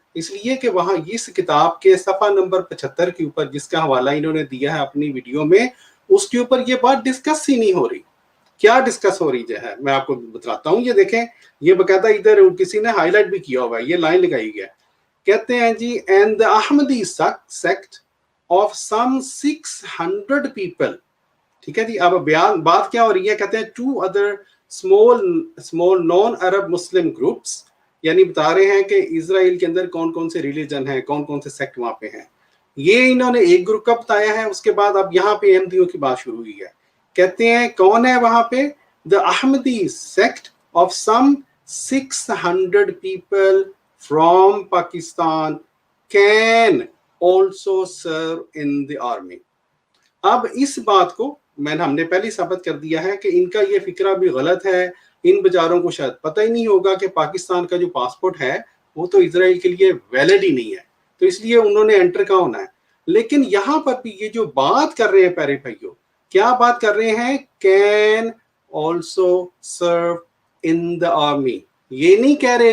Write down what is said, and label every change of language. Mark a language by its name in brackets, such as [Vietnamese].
[Urdu] اس لیے کہ وہاں اس کتاب کے صفحہ نمبر 75 کے اوپر جس کا حوالہ انہوں نے دیا ہے اپنی ویڈیو میں، اس کے اوپر یہ بات ڈسکس ہی نہیں ہو رہی. کیا ڈسکس ہو رہی ہے میں آپ کو بتاتا ہوں. یہ دیکھیں، یہ باقاعدہ ادھر کسی نے ہائی لائٹ بھی کیا ہوا ہے، یہ لائن لگائی گیا ہے. کہتے ہیں جی [English] And the Ahmadi sect of some 600 people. [Urdu] ٹھیک ہے جی. اب بات کیا ہو رہی ہے؟ کہتے ہیں [English] 2 other small non-Arab Muslim groups، [Urdu] یعنی بتا رہے ہیں کہ اسرائیل کے اندر کون کون سے ریلیجن ہیں، کون کون سے سیکٹ وہاں پہ ہیں. یہ انہوں نے ایک گروپ کا بتایا ہے. اس کے بعد اب یہاں پہ احمدیوں کی بات شروع ہوئی ہے. کہتے ہیں کون ہے وہاں پہ؟ [English] the Ahmadi sect of some 600 people from Pakistan can also serve in the army. [Urdu] اب اس بات کو ہم نے پہلے ثابت کر دیا ہے کہ ان کا یہ فکرہ بھی غلط ہے. ان بیچاروں کو شاید پتہ ہی نہیں ہوگا کہ پاکستان کا جو پاسپورٹ ہے وہ تو اسرائیل کے لیے ویلڈ ہی نہیں ہے، تو اس لیے انہوں نے انٹر کا ہونا ہے. لیکن یہاں پر بھی یہ جو بات کر رہے ہیں پیارے بھائیوں، کیا بات کر رہے ہیں؟ [English] Can also serve in the army. [Urdu] یہ نہیں کہہ رہے.